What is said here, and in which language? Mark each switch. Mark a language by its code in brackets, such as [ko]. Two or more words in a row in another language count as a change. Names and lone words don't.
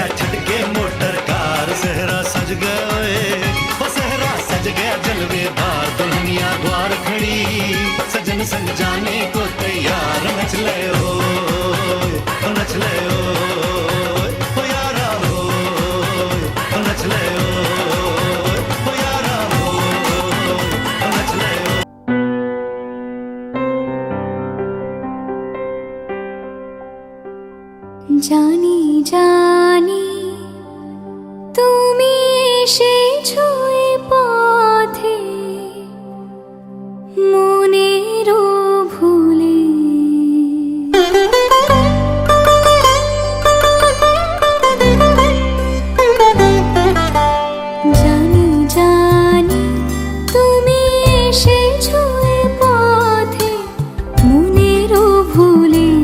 [hi] छटके मोटर कार, सहरा सज गया ओए, वो सहरा सज गया जलवेदार, दुल्हनिया द्वार खड़ी सजन संग जाने को तैयार, नच ले ओ नच ले ओ यारा हो, नच ले ओ यारा हो, नच ले ओ। [bn] জানি জানি তুমি এসেছো এ পথে মনেরও ভুলে, জানি জানি তুমি এসেছো এ পথে মনেরও ভুলে।